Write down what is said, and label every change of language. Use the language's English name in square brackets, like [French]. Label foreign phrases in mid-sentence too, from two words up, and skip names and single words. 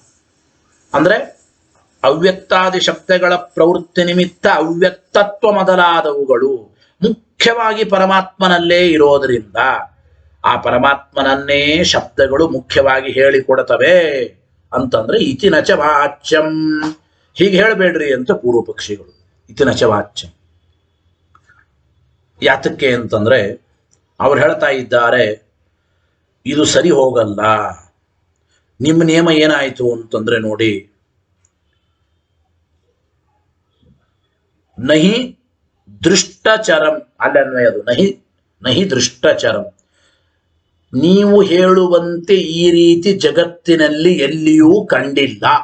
[Kannada] ಅಂದ್ರೆ ಅವ್ಯಕ್ತಾದಿ ಶಬ್ದಗಳ ಪ್ರವೃತ್ತಿ ನಿಮಿತ್ತ ಅವ್ಯಕ್ತತ್ವ ಮೊದಲಾದವುಗಳು ಮುಖ್ಯವಾಗಿ ಪರಮಾತ್ಮನಲ್ಲೇ ಇರೋದರಿಂದ ಆ ಪರಮಾತ್ಮನನ್ನೇ ಶಬ್ದಗಳು ಮುಖ್ಯವಾಗಿ ಹೇಳಿಕೊಡುತ್ತವೆ ಅಂತಂದ್ರೆ [Sanskrit] ಇತಿ ನಚ ವಾಚ್ಯಂ, [Kannada] ಹೀಗೆ ಹೇಳಬೇಡ್ರಿ ಅಂತ ಪೂರ್ವ ಪಕ್ಷಿಗಳು. [Sanskrit] ಇತಿ ನಚ ವಾಚ್ಯಂ [Kannada] ಯಾತಕ್ಕೆ ಅಂತಂದ್ರೆ ಅವ್ರು ಹೇಳ್ತಾ ಇದ್ದಾರೆ, ಇದು ಸರಿ ಹೋಗಲ್ಲ. ನಿಮ್ಮ ನಿಯಮ ಏನಾಯಿತು ಅಂತಂದ್ರೆ ನೋಡಿ, [Sanskrit] ನಹಿ ದೃಷ್ಟಚರಂ [Kannada] ಅಲ್ಲಿ ಅನ್ವಯದು, [Sanskrit] ನಹಿ ದೃಷ್ಟಚರಂ, [Kannada] ನೀವು ಹೇಳುವಂತೆ ಈ ರೀತಿ ಜಗತ್ತಿನಲ್ಲಿ ಎಲ್ಲಿಯೂ ಕಂಡಿಲ್ಲ.